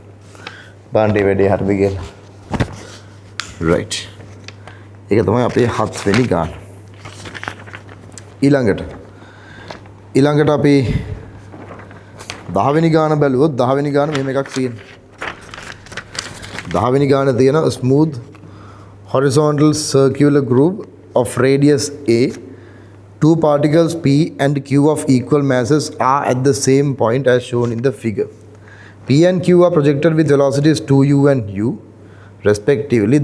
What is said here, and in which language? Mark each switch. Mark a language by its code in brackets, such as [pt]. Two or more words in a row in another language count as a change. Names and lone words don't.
[si] බලන්න මේ වැඩේ හරිද කියලා. right. ඒක තමයි අපේ 7 වෙනි ගාන. ඊළඟට අපි 10 වෙනි ගාන බැලුවොත් 10 වෙනි ගාන මෙහෙම එකක් තියෙනවා. 10 වෙනි ගාන තියෙන [en] smooth horizontal circular groove of radius a. Two particles P and Q of equal masses are at the same point as shown in the figure. P and Q are projected with velocities 2u and u respectively.